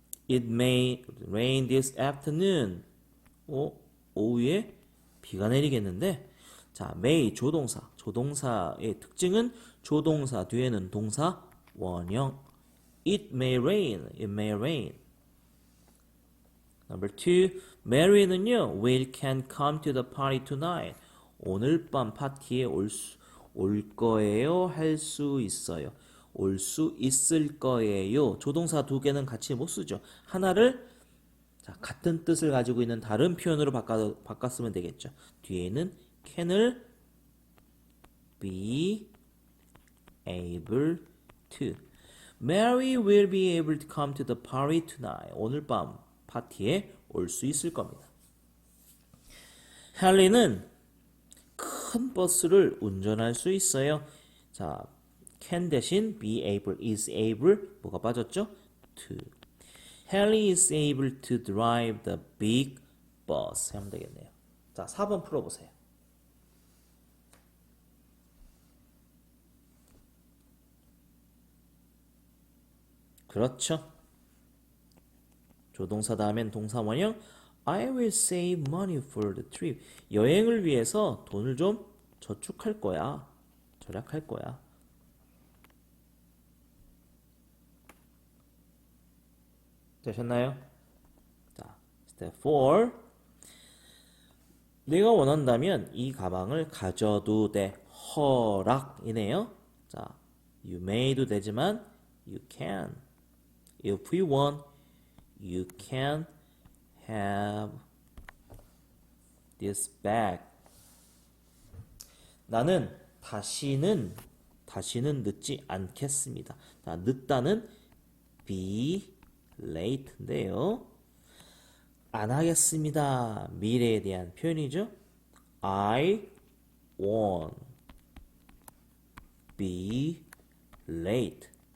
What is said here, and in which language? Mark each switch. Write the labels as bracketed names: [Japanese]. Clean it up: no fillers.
[English] It may rain this afternoon. [Korean] 오후에 비가 내리겠는데. 자, may 조동사. 조동사의 특징은 조동사 뒤에는 동사 원형. [English] It may rain. It may rain. Number 2. Mary는요, Will can come to the party tonight. [Korean] 오늘 밤 파티에 올 거예요. 할 수 있어요. 올 수 있을 거예요. 조동사 두 개는 같이 못 쓰죠. 하나를 자, 같은 뜻을 가지고 있는 다른 표현으로 바꿨으면 되겠죠. 뒤에는 can을 [English] be able to. Mary will be able to come to the party tonight. [Korean] 오늘 밤 파티에 올 수 있을 겁니다. 헨리는 큰 버스를 운전할 수 있어요. 자, can 대신 [English] be able, is able [Korean] 뭐가 빠졌죠? to. [English] Harry is able to drive the big bus [Korean] 하면 되겠네요. 자, 4번 풀어보세요. 그렇죠. 조동사 다음엔 동사 원형 [English] I will save money for the trip. [Korean] 여행을 위해서 돈을 좀 저축할 거야. 절약할 거야. 되셨나요? 자, step 4. 내가 원한다면 이 가방을 가져도 돼. 허락이네요. 자, [English] you may [Korean] 도 되지만 [English] you can. If we want, you can have this bag. [Korean] 나는 다시는 늦지 않겠습니다. 자, 늦다는 [English] be late [Korean] 인데요. 안 하겠습니다. 미래에 대한 표현이죠. [English] I won't be late.